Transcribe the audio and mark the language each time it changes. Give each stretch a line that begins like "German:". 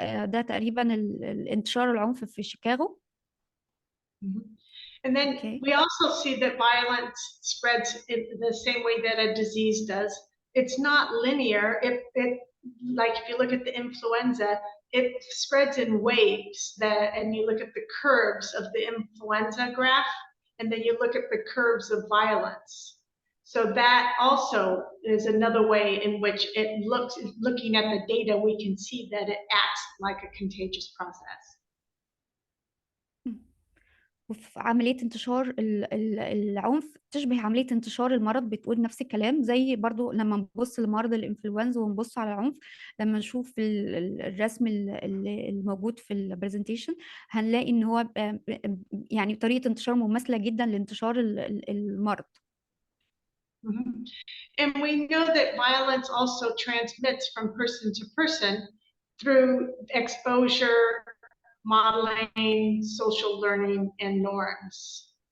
Arabic: ده تقريبا الانتشار العنف في شيكاغو.
English: And then we also see that violence spreads in the same way that a disease does. It's not linear. Like if you look at the influenza, it spreads in waves. And you look at the curves of the influenza graph, and then you look at the curves of violence. So that also is another way in which it looks, looking at the data, we can see that it acts like a contagious process.
Arabic: وفي عملية انتشار العنف تشبه عملية انتشار المرض، بتقول نفس الكلام. زي برضو لما نبص لمرض الانفلونزا ونبص على العنف، لما نشوف الرسم الموجود في البرزنتيشن هنلاقي ان هو يعني طريقة انتشار مماثلة جدا لانتشار المرض.
English: And we know that violence also transmits from person to person through exposure, modeling, social learning, and norms.